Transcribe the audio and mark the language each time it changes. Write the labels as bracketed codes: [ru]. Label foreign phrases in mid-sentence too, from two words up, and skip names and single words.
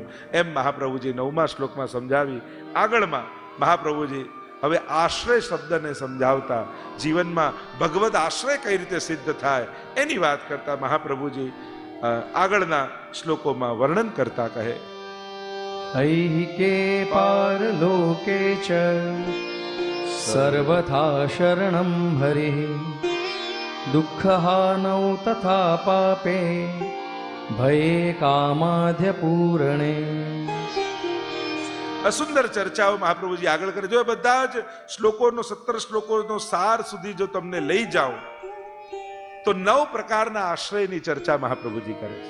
[gu] એમ મહાપ્રભુજી 9મા શ્લોકમાં સમજાવી. આગળમાં મહાપ્રભુજી હવે આશ્રય શબ્દને સમજાવતા જીવનમાં ભગવદ આશ્રય કઈ રીતે સિદ્ધ થાય એની વાત કરતા મહાપ્રભુજી આગળના શ્લોકોમાં વર્ણન કરતા કહે. [sa] ऐहिके पारलोके च સર્વથા શરણમ હરિ દુઃખહાનૌ તથા પાપે ભયે કામાધ્ય પૂરણે. [gu] આ સુંદર ચર્ચાઓ મહાપ્રભુજી આગળ કરે. જો બધા જ શ્લોકોનો 17 શ્લોકોનો સાર સુધી જો તમને લઈ જાઉં તો 9 પ્રકારના આશ્રયની ચર્ચા મહાપ્રભુજી કરે છે.